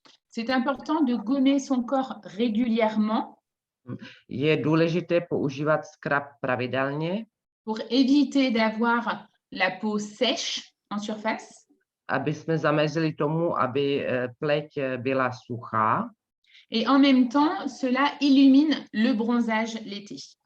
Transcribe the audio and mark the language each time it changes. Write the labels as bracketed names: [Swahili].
[French] C'est important de gommer son corps régulièrement [Czech] Je důležité používat scrub pravidelně, [French] pour éviter d'avoir la peau sèche en surface [Czech] aby jsme zamezili tomu, aby pleť byla suchá. [French] et en même temps, cela illumine le bronzage l'été.